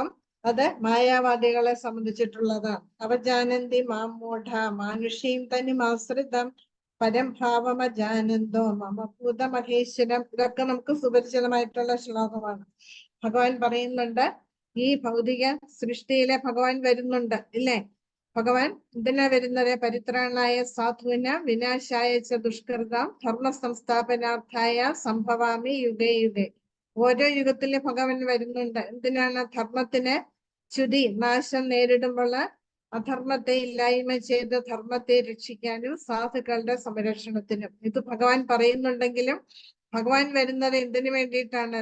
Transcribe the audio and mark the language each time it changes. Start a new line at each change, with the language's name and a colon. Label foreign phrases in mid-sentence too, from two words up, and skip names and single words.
Malayalam: അത് മായാവാദികളെ സംബന്ധിച്ചിട്ടുള്ളതാണ്.
Sanskrit: अवजानन्ति मामूढ मानुषीं तनिमाश्रितं परंभावमजानन्दो मम भूतमहेश्वरं.
Malayalam: ഇതൊക്കെ നമുക്ക് സുപരിചിതമായിട്ടുള്ള ശ്ലോകമാണ്. ഭഗവാൻ പറയുന്നുണ്ട് ഈ ഭൗതിക സൃഷ്ടിയിലെ ഭഗവാൻ വരുന്നുണ്ട്, ഇല്ലേ? ഭഗവാൻ എന്തിനാ വരുന്നത്?
Sanskrit: परित्राणाय साधुविन विनाशाय च दुष्कृतं धर्म संस्थापनार्थाय सम्भवामि युगे युगे.
Malayalam: ഓരോ യുഗത്തിലും ഭഗവാൻ വരുന്നുണ്ട്. എന്തിനാണ്? ധർമ്മത്തിന് ച്യുതി നാശം നേരിടുമ്പോൾ അധർമ്മത്തെ ഇല്ലായ്മ ചെയ്ത് ധർമ്മത്തെ രക്ഷിക്കാനും സാധുക്കളുടെ സംരക്ഷണത്തിനും. ഇത് ഭഗവാൻ പറയുന്നുണ്ടെങ്കിലും ഭഗവാൻ വരുന്നത് എന്തിനു വേണ്ടിയിട്ടാണ്?